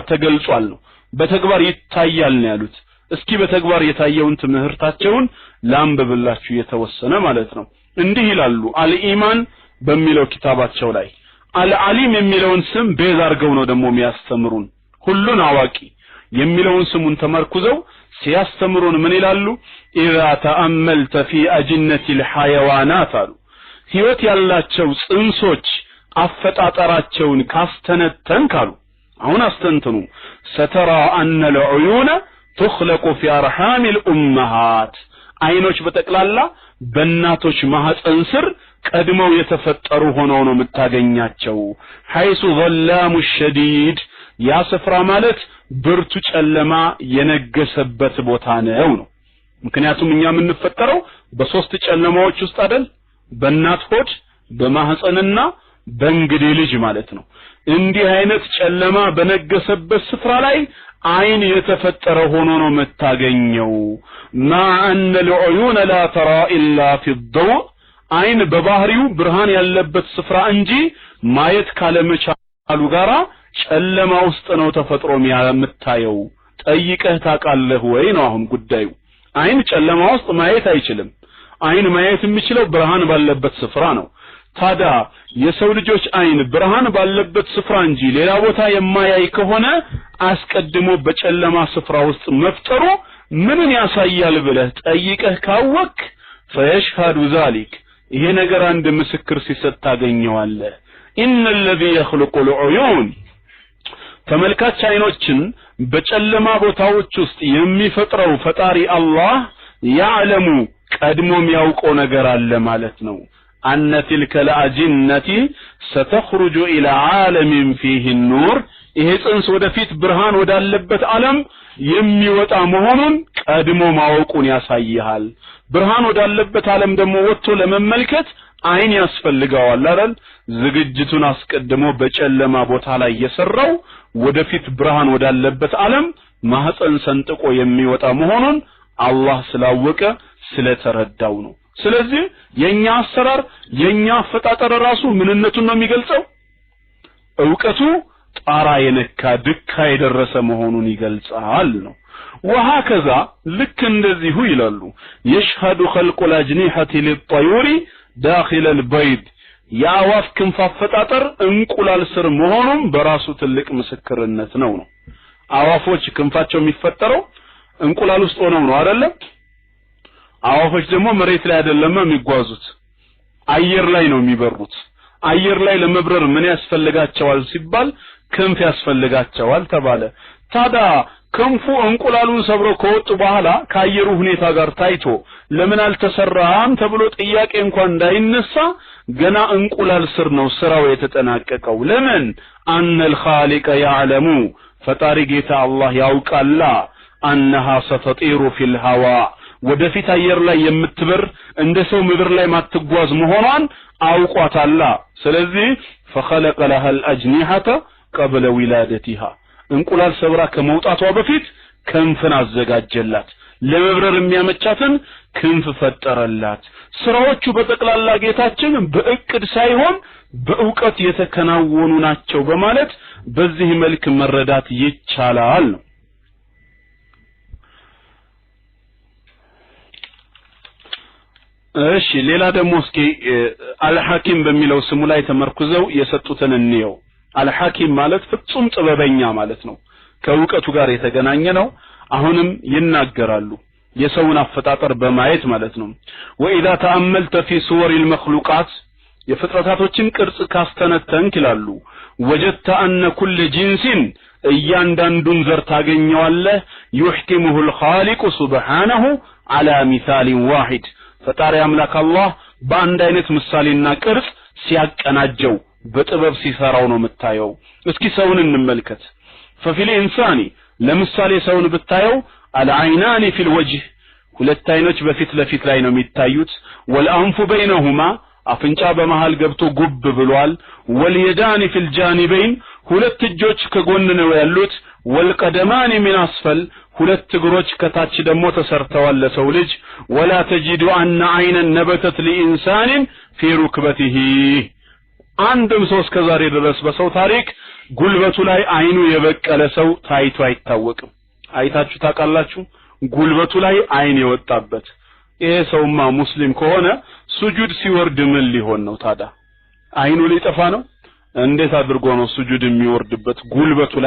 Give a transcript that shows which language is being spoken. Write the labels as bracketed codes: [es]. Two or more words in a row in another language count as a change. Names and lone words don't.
[am] ተገልጿል ነው በተግባር ይታያል ነው ያሉት እስኪ በተግባር የታየውን ትምህርታቸውን ላንብብላችሁ የተወሰነ ማለት ነው እንዲህ ይላሉ አልኢማን በሚለው ኪታባቸው ላይ አልዓሊም የሚለውን ስም ቤዝ አድርገው ነው ደግሞ የሚያስተምሩን ሁሉን አዋቂ የሚለውን ስሙን ተመርኩዘው ሲያስተምሩን ምን ይላሉ [ar] إذا تأملت في أجنة الحيوانات [am] አሉ ህይወት ያላቸው ጽንሶች አፈጣጠራቸውን ካስተነተን ካሉ አሁን አስተንትኑ [ar] سترى أن العيون تخلق في ارحام الامهات [am] አይኖች በጠቅላላ በእናቶች ማህፀን ስር ቀድመው የተፈጠሩ ሆነው ነው የምታገኛቸው [ar] حيث ظلام الشديد [am] ያ ስፍራ ማለት ብርቱ ጨለማ የነገሰበት ቦታ ነው ምክንያቱም እኛ የምንፈጠረው በሶስት ጨለማዎች ውስጥ አይደል በእናት ሆድ በማህፀንና በእንግዴ ልጅ ማለት ነው እንዲህ አይነት ጨለማ በነገሰበት ስፍራ ላይ አይን የተፈጠረ ሆኖ ነው መታገኘው [ar] مع ان العيون لا ترى الا في الضوء [am] አይን በባህሪው ብርሃን ያለበት ስፍራ እንጂ ማየት ካለመቻሉ ጋራ ጨለማ ውስጥ ነው ተፈጥሮ የምታየው ጠይቀህ ታቃለህ ወይ ነው አሁን ጉዳዩ አይን ጨለማ ውስጥ ማየት አይችልም አይን ማየት የሚችለው ብርሃን ባለበት ስፍራ ነው ታዲያ የሰው ልጆች አይን ብርሃን ባለበት ስፍራ እንጂ ሌላ ቦታ የማያይ ከሆነ አስቀድሞ በጨለማ ስፍራ ውስጥ መፍጠሩ ምንን ያሳያል ብለህ ጠይቀህ ካወቅ [ar] فيشهد ذلك [am] ይሄ ነገር አንድ ምስክር ሲሰጥ ታገኘዋለህ [ar] ان الذي يخلق العيون [am] ተመልካች አይኖችን በጨለማ ቦታዎች ውስጥ የሚፈጥረው ፈጣሪ አላህ ያዕለሙ ቀድሞም ያውቀው ነገር አለ ማለት ነው [ar] أن تلك الأجنة ستخرج إلى عالم فيه النور [am] ይሄ ጽንስ ወደፊት ብርሃን ወዳለበት ዓለም የሚወጣ መሆኑን ቀድሞ ማወቁን ያሳያል ብርሃን ወዳለበት ዓለም ደግሞ ወጥቶ ለመመልከት አይን ያስፈልጋዋል አይደል ዝግጅቱን አስቀድሞ በጨለማ ቦታ ላይ የሰራው ወደፊት ብርሃን ወዳለበት ዓለም ማህፀን ሰንጥቆ የሚወጣ መሆኑን አላህ ስላወቀ ስለተረዳው ነው ስለዚህ የኛ አሰራር የኛ አፈጣጠር ራሱ ምንነቱን ነው የሚገልጸው ዕውቀቱ ጣራ የነካ ድካ የደረሰ መሆኑን ይገልጻል ነው وهكذا ልክ እንደዚሁ ይላሉ [ar] يشهد خلق الأجنحة للطيور داخل البيض [am] የአዋፍ ክንፍ አፈጣጠር እንቁላል ስር መሆኑን በራሱ ትልቅ ምስክርነት ነው አዋፎች ክንፋቸው የሚፈጠረው እንቁላል ውስጥ ሆነው ነው አይደል አዋፎች ደግሞ መሬት ላይ አይደለም የሚጓዙት አየር ላይ ነው የሚበሩት አየር ላይ ለመብረር ምን ያስፈልጋቸዋል ሲባል ክንፍ ያስፈልጋቸዋል ተባለ ታዲያ ክንፉ እንቁላሉን ሰብሮ ከወጡ በኋላ ከአየሩ ሁኔታ ጋር ታይቶ ለምን አልተሰራም ተብሎ ጥያቄ እንኳን እንዳይነሳ ገና እንቁላል ስር ነው ስራው የተጠናቀቀው ለምን [ar] ان الخالق يعلم [am] ፈጣሪ ጌታ አላህ ያውቃላ [ar] انها ستطير في الهواء [am] ወደፊት አየር ላይ የምትበር እንደሰው ምድር ላይ ማትጓዝ መሆኗን አውቋታላ ስለዚህ [ar] فخلق لها الأجنحة قبل ولادتها [am] እንቁላል ሰብራ ከመውጣቷ በፊት ክንፍን አዘጋጀላት ለመብረር የሚያመቻትን ክንፍ ፈጠረላት ስራዎቹ በጠቅላላ ጌታችን በእቅድ ሳይሆን በእውቀት የተከናወኑ ናቸው በማለት በዚህ መልክ መረዳት ይቻላል ነው እሺ ሌላ ደግሞ እስኪ አልሐኪም በሚለው ስሙ ላይ ተመርኩዘው የሰጡትን እንየው አልሐኪም ማለት ፍጹም ጥበበኛ ማለት ነው ከእውቀቱ ጋር የተገናኘ ነው አሁንም ይናገራሉ የሰውን አፈጣጠር በማየት ማለት ነው [ar] وإذا تأملت في صور المخلوقات [am] የፍጥረታቶችን ቅርጽ ካስተነተንክ ይላሉ [ar] وجدت أن كل جنس [am] እያንዳንዱን ዘር ታገኘዋለህ [ar] يحكمه الخالق سبحانه على مثال واحد [am] ፈጣሪ አምላክ አላህ በአንድ አይነት ምሳሌና ቅርጽ ሲያቀናጀው በጥበብ ሲሰራው ነው የምታየው እስኪ ሰውን እንመልከት [ar] ففي الانسان [am] ለምሳሌ ሰውን ብታየው [ar] العينان في الوجه [am] ሁለት አይኖች በፊት ለፊት ላይ ነው የሚታዩት [ar] والانف بينهما [am] አፍንጫ በመሃል ገብቶ ጉብ ብሏል [ar] واليدان في الجانبين [am] ሁለት እጆች ከጎን ነው ያሉት [ar] والقدمان من اسفل [am] ሁለት እግሮች ከታች ደግሞ ተሰርተዋል ለሰው ልጅ [ar] ولا تجد ان عينا نبتت لانسان في ركبته [am] አንድም ሰው እስከዛሬ ድረስ በሰው ታሪክ ጉልበቱ ላይ አይኑ የበቀለ ሰው ታይቶ አይታወቅም አይታችሁ ታውቃላችሁ ጉልበቱ ላይ አይን የወጣበት ይሄ ሰውማ ሙስሊም ከሆነ ሱጁድ ሲወርድ ምን ሊሆን ነው ታዲያ አይኑ ሊጠፋ ነው እንዴት አድርጎ ነው ሱጁድ የሚወርድበት ጉልበቱ ላይ